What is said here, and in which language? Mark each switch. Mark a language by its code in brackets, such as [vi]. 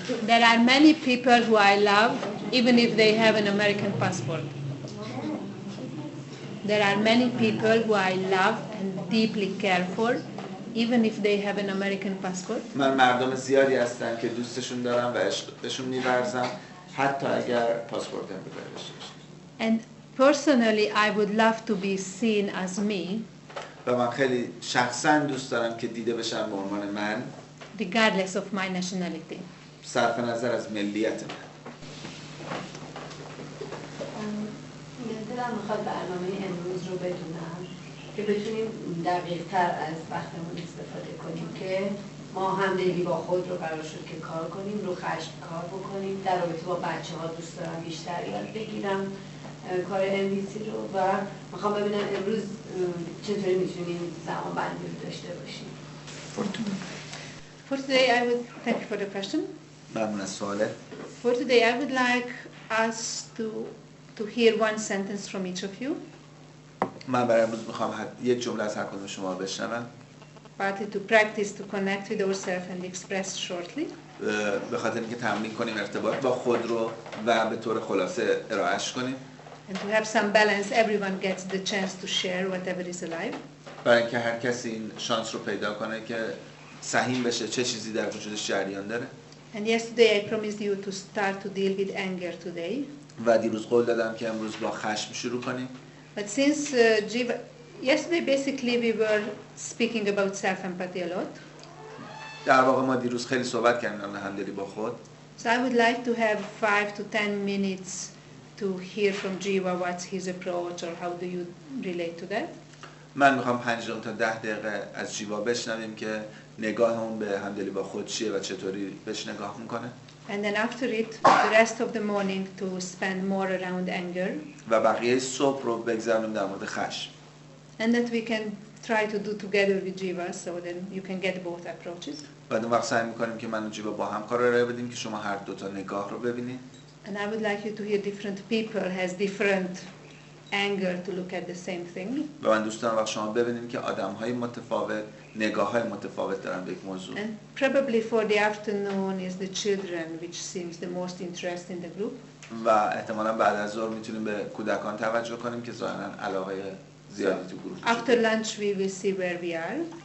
[en] There are many people who I love, even if they have an American passport. There are many people who I love and deeply care for, even if they have an American passport. [fa] من مردم زیادی هستن که دوستشون دارم و عشقشون می‌ورزم حتی اگر پاسپورت امریکایی داشته باشن. [en] And personally, I would love to be seen as me. [fa] و من خیلی شخصا دوست دارم که دیده بشم به عنوان من. [en] Regardless of my nationality. [fa] صرف نظر از ملیت من. دلم میخواد برنامه امروز رو بدونم که بتونیم دقیق تر از وقتمون استفاده کنیم که ما همدلی با خود رو قرار شد که کار کنیم، رو خشم کار بکنیم، در رابطه با بچه ها دوست دارم بیشتر یاد بگیرم کار انویسی رو و میخوام ببینم امروز چطوری میتونیم زمان بندی رو داشته باشیم. [en] For today, I would thank you for the question. [fa] ممنون از سواله. [en] For today, I would like us to hear one sentence from each of you. [fa] من برای امروز میخوام یک جمله از هر کدوم شما بشنوم. [en] Partly to practice to connect with ourselves and express shortly. [fa] به خاطر اینکه تمرین کنیم ارتباط با خود رو و به طور خلاصه ارائهش کنیم. [en] And to have some balance, everyone gets the chance to share whatever is alive. [fa] برای اینکه هر کسی این شانس رو پیدا کنه که سهیم بشه چه چیزی در وجودش جریان داره. [en] And yesterday I promised you to start to deal with anger today. [fa] و دیروز قول دادم که امروز با خشم شروع کنیم. [en] But since Jiva, yesterday basically we were speaking about self-empathy a lot. [fa] در واقع ما دیروز خیلی صحبت کردیم در همدلی با خود. [en] So I would like to have 5 to 10 minutes to hear from Jiva what's his approach or how do you relate to that. [fa] من میخوام 5 دقیقه تا 10 دقیقه از جیوا بشنویم که نگاه اون به همدلی با خود چیه و چطوری بهش نگاه میکنه. [en] And then after it, the rest of the morning to spend more around anger. [fa] و بقیه صبح رو بگذاریم در مورد خشم. [en] And that we can try to do together with Jiva, so then you can get both approaches. [fa] بعد اون وقت سعی میکنیم که من و جیوا با هم کار ارائه بدیم که شما هر دو تا نگاه رو ببینید. [en] And I would like you to hear different people has different anger to look at the same thing. [fa] و من دوست دارم وقت شما ببینید که آدم‌های متفاوت نگاه‌های متفاوت دارن به یک موضوع. [en] And probably for the afternoon is the children which seems the most interest in the group. [fa] و احتمالاً بعد از ظهر میتونیم به کودکان توجه کنیم که ظاهراً علاقه زیادی تو گروه. [en] After lunch we will see where we are.